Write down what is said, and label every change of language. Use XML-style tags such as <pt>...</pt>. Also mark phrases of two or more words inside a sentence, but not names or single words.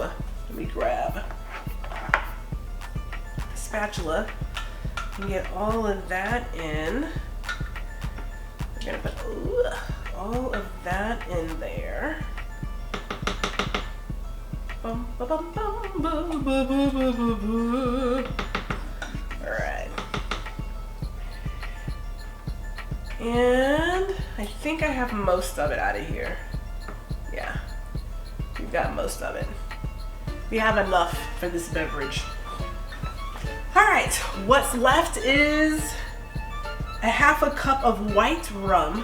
<en>Let me grab a spatula and get all of that in. We're gonna put all of that in there. Bum, ba, bum, bum, ba, ba, ba, ba, ba, ba. All right. And I think I have most of it out of here. Yeah, we've got most of it. We have enough for this beverage. All right, what's left is a half a cup of white rum.</en>